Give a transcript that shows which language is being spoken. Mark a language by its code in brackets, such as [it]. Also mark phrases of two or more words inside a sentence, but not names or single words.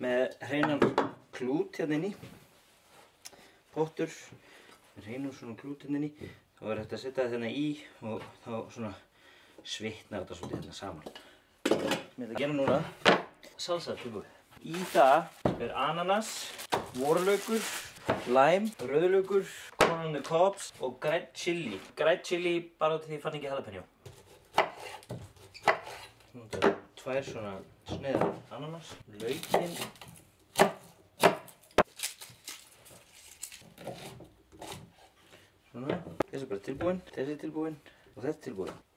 [is] með hreinan klút hérna inni. Pottur með hreinum svona klút hérna inni. Þá er hægt að setja þetta hérna í og þá svona svitnar þetta svolítið hérna saman. Sem ég ætla að gera núna, salsa tilbúið. Í það er ananas, vorlaukur, lime, rauðlaukur, [en] corn on the cobs [is] og grænt chili. Grænt chili bara út af því ég fann ekki jalapeno. Nú er þetta 2 svona sneiðar ananas, laukinn. Svona, þessi er bara tilbúinn, þessi er tilbúinn og þetta er tilbúinn.